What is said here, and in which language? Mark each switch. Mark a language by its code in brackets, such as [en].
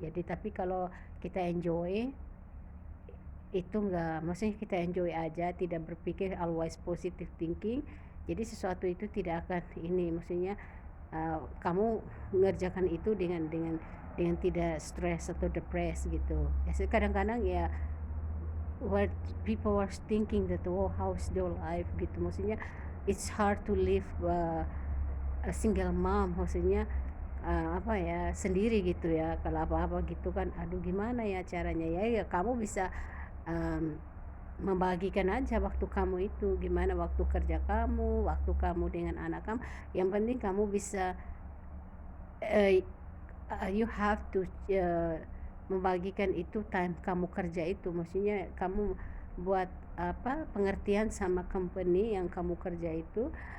[id] Jadi tapi kalau kita [en] enjoy [id] itu, nggak, maksudnya kita enjoy aja, tidak berpikir, [en] always positive thinking, [id] jadi sesuatu itu tidak akan ini, maksudnya kamu mengerjakan itu dengan tidak stres atau depres gitu ya. Kadang-kadang ya [en] what people were thinking that, oh how's their life [id] gitu, maksudnya [en] it's hard to live a single mom, [id] maksudnya apa ya, sendiri gitu ya. Kalau apa-apa gitu kan, aduh gimana ya caranya ya, kamu bisa um, membagikan aja waktu kamu itu, gimana waktu kerja kamu, waktu kamu dengan anak kamu. Yang penting kamu bisa, [en] you have to [id] membagikan itu [en] time [id] kamu kerja itu, maksudnya kamu buat pengertian sama company yang kamu kerja itu.